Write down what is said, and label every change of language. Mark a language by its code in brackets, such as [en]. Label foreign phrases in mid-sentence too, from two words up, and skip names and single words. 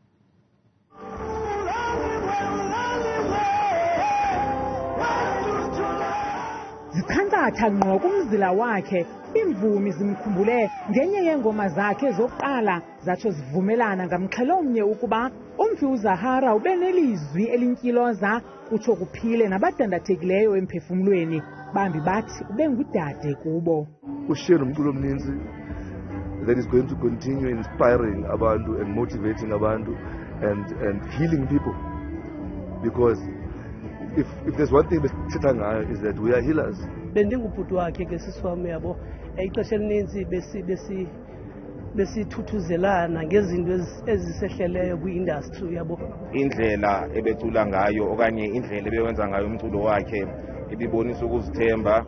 [xh] Zikhankatha ngqo kumzila wakhe, imvumi zimkhumbule ngenye yeengoma zakhe zokuqala zatsho zivumelana ngamxhelomnye ukuba umfi uZahara ube nelizwi elintyiloza kutsho kuphile nabadandathekileyo emphefumlweni, bambi bathi ube ngudade kubo. Ushare umculo omninzi [en] that is going to continue inspiring abantu and motivating abantu and healing people, because if there's one thing [xh] besithetha ngayo [en] is that we are healers. [xh] Bendingubhuti wakhe ke sisiwami yabo, ixesha elininzi besithuthuzelana ngezinto ezisehleleyo kwi-industry yabo. Indlela ebecula ngayo okanye indlela ebewenza ngayo umculo wakhe ibibonisa ukuzithemba.